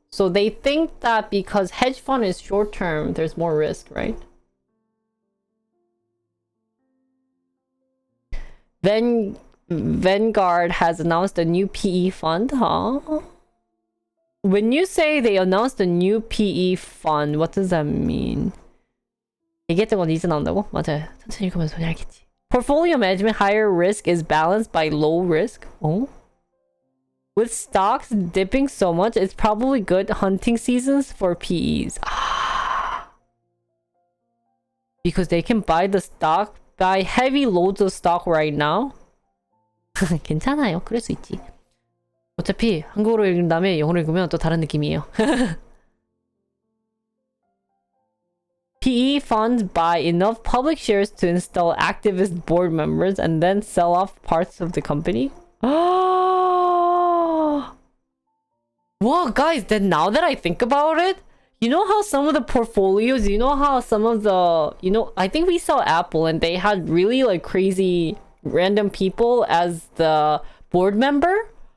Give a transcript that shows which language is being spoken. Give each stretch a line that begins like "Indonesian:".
English: So they think that because hedge fund is short-term, there's more risk, right? Vanguard has announced a new PE fund, huh? When you say they announced a new PE fund, what does that mean?
Korean: 얘기했던 건 이제 나온다고? 맞아요. 천천히 읽으면 소리 알겠지.
English: Portfolio management, higher risk is balanced by low risk. Oh? With stocks dipping so much, it's probably good hunting seasons for PEs. Because they can buy the stock, buy heavy loads of stock right now.
Korean: 괜찮아요. 그럴 수 있지. 어차피 한국어로 읽은 다음에 영어로 읽으면 또 다른 느낌이에요.
English: PE funds buy enough public shares to install activist board members and then sell off parts of the company. Wow, guys, then now that I think about it, you know how some of the portfolios, you know how some of the, I think we saw Apple and they had really like crazy random people as the board member?